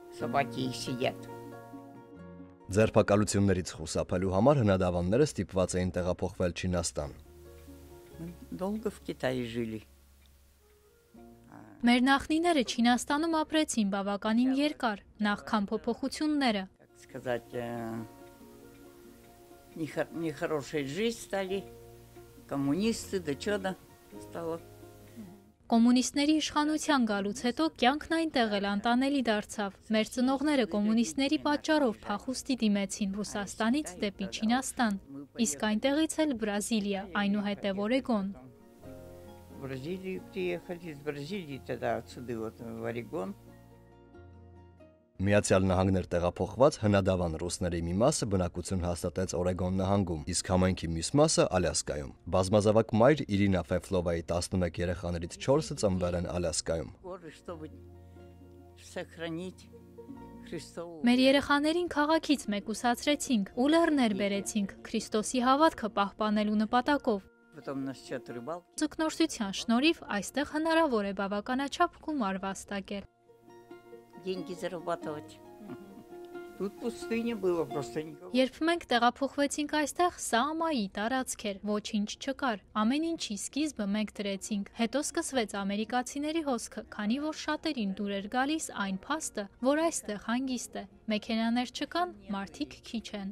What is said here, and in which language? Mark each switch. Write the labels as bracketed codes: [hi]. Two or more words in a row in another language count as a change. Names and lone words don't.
[hy] Ձերբակալություններից խուսափելու համար հնադավանները ստիպված էին տեղափոխվել Չինաստան։ Մեր նախնիները Չինաստանում ապրեցին բավականին երկար, նախքան փոփոխությունները։ [ru] Нехорошей жизнь стали, коммунисты, да чудо стало. [hy] Կոմունիստների իշխանության գալուց հետո կյանքն այնտեղ էլ անտանելի դարձավ։ Մեր ծնողները կոմունիստների պատճառով փախուստի դիմեցին Ռուսաստանից դեպի Չինաստան, իսկ այնտեղից էլ Բրազիլիա, այնուհետև Օրեգոն։ [ru] В Бразилию приехали, из Бразилии тогда отсюда вот в Орегон. [hy] Միացյալ Նահանգներ տեղափոխված հնադավան ռուսների մի մասը բնակություն հաստատեց Օրեգոն նահանգում, իսկ համայնքի մյուս մասը Ալյասկայում։ Բազմազավակ մայր Իրինա Ֆեֆլովայի 11 երեխաներից 4-ը ծնվել են Ալյասկայում։ Մեր երեխաներին քաղաքից մեկուսացրեցինք ու լեռներ բերեցինք Քրիստոսի հավատքը պահպանելու նպատակով։ Ձկնորսության շնորհիվ այստեղ հնարավոր է բավականաչափ գումար վաստակել։ [ru] Деньги зарабатывать. Тут пустыня было просто никого. [hy] Երբ մենք տեղափոխվեցինք այստեղ, սա ամայի տարածք էր, ոչինչ չկար։ Ամեն ինչի սկիզբը մենք դրեցինք։ Հետո սկսվեց ամերիկացիների հոսքը, քանի որ շատերին դուր էր գալիս այն փաստը, որ այստեղ հանգիստ է։ Մեքենաներ չկան, մարդիկ քիչ են։